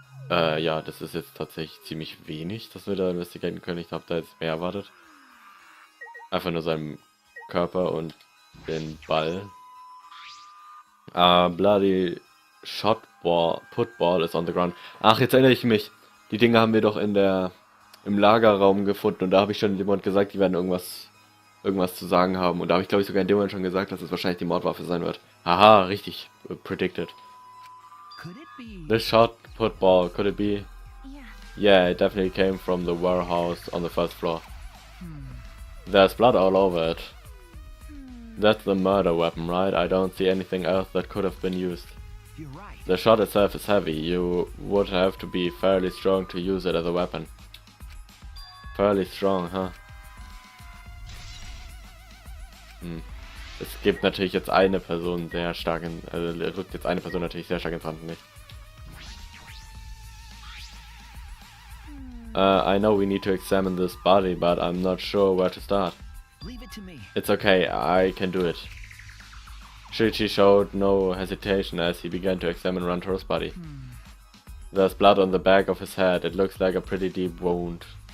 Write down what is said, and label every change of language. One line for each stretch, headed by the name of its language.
German: Ja, das ist jetzt tatsächlich ziemlich wenig, dass wir da investigieren können. Ich habe da jetzt mehr erwartet. Einfach nur seinen Körper und den Ball.
English: Bloody Putball is on the ground.
German: Ach, jetzt erinnere ich mich. Die Dinge haben wir doch im Lagerraum gefunden und da habe ich schon jemand gesagt, die werden irgendwas zu sagen haben. Und da habe ich, glaube ich, sogar in dem Moment schon gesagt, dass es wahrscheinlich die Mordwaffe sein wird. Haha, richtig.
English: Predicted. Could it be? This shot putball, could it be? Yeah. Yeah, it definitely came from the warehouse on the first floor. There's blood all over it. That's the murder weapon, right? I don't see anything else that could have been used. You're right. The shot itself is heavy. You would have to be fairly strong to use it as a weapon. Fairly strong, huh?
German: Es gibt natürlich jetzt eine Person sehr stark rückt jetzt eine Person natürlich sehr stark ins Rampenlicht.
English: I know we need to examine this body, but I'm not sure where to start. Leave it to me. It's okay, I can do it. Shuichi showed no hesitation as he began to examine Rantaro's body. There's blood on the back of his head. It looks like a pretty deep wound.